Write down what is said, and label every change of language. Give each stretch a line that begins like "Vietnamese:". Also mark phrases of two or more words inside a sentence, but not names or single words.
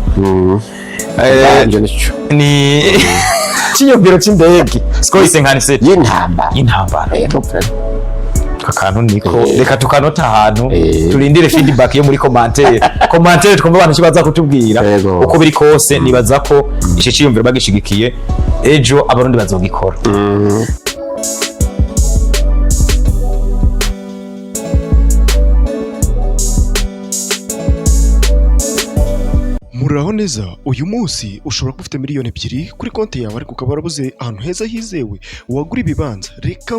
Rundi: ni iciyumviro c'indege SuKoi 57 y'intambara kakantu niko reka tukanota ahantu turindire feedback yo muri commentaire twumva abantu kibaza kutubwira uko biri kose nibaza ko ico ciyumviro bagishigikiye ejo abarundi bazogikora
Kinyarwanda: muraho neza uyu munsi ushobora kuba ufite miliyoni 2 kuri konti yawe ariko ukaba warabuze ahantu heza hizewe wagura ibibanza reka